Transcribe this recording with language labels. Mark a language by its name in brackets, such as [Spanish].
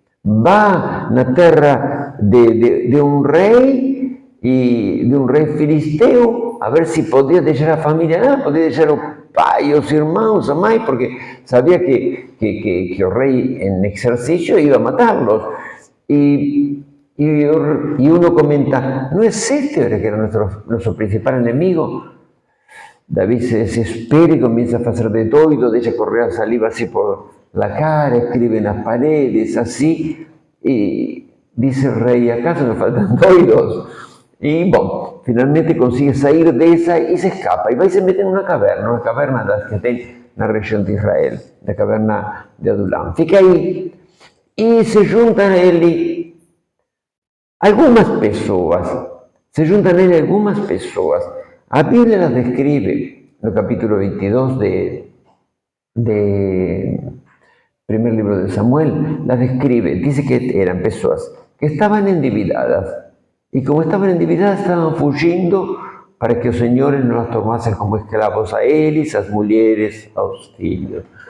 [Portuguese] Vai na terra de um rei filisteu, a ver se podia deixar a família, podia deixar o pai, os irmãos, a mãe, porque sabia que o rei em exercício ia matá-los. [Spanish] Y uno comenta: ¿no es este que era nuestro principal enemigo? David se desespera y comienza a hacer de doido, deja correr saliva así por la cara, escribe en las paredes, así, y dice el rey: ¿acaso me faltan doidos? Y finalmente consigue salir de esa y se escapa, y va y se mete en una caverna de las que [Portuguese] na região de Israel, da caverna de Adulam. [Spanish] Fica aí e se juntam a ele algumas pessoas, [Portuguese] A Bíblia [Spanish] las describe no capítulo 22 de primer libro de Samuel, las describe, dice que eran personas que estaban endividadas, y como estaban endividadas estaban fugindo para que los señores no las tomasen como esclavos a él y sus mujeres, a los hijos.